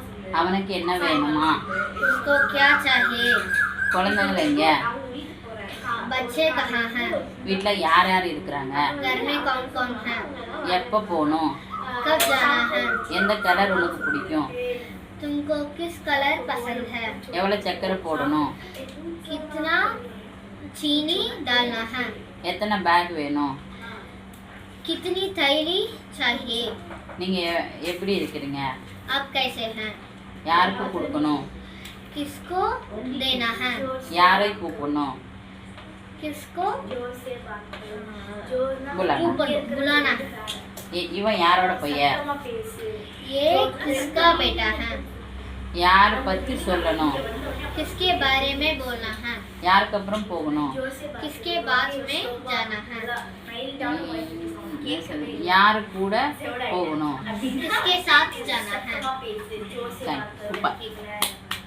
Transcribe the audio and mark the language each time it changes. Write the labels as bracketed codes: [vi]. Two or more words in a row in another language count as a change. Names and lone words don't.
[ta] அவனுக்கு என்ன வேணுமா? [hi] उसको क्या चाहिए? [ta] குழந்தைகள் எங்க? [hi] बच्चे कहाँ हैं? [ta] வீட்ல யார் யார் இருக்கிறாங்க? [hi] घर में कौन कौन है? [ta] எப்போ போகணும்? [hi] कब जाना है? [ta] எந்த கலர் உனக்கு பிடிக்கும்? [hi] तुमको किस कलर पसंद है? [ta] எவ்வளோ சக்கரை போடணும்? [hi] कितना चीनी डालना है? [ta] எத்தனை பேக் வேணும்? [hi] कितनी थैली चाहिए? [ta] நீங்கள் எப்படி இருக்கிறீங்க? [hi] आप कैसे हैं? [ta] யாருக்கு கொடுக்கணும்? [hi] किसको देना है? [ta] யாரை கூப்பிடணும்? [hi] किसको बुलाना। बुलाना? [ta] இவன் யாரோட பையன்? [hi] ये किसका बेटा है? [ta] யார் பற்றி சொல்லணும்? [hi] किसके बारे में बोलना है? [ta] யாருக்கு அப்புறம் போகணும்? [hi] किसके बाद में जाना है? [ta] யாரு கூட போகணும்? [hi] किसके साथ जाना है? [ta] சூப்பர்.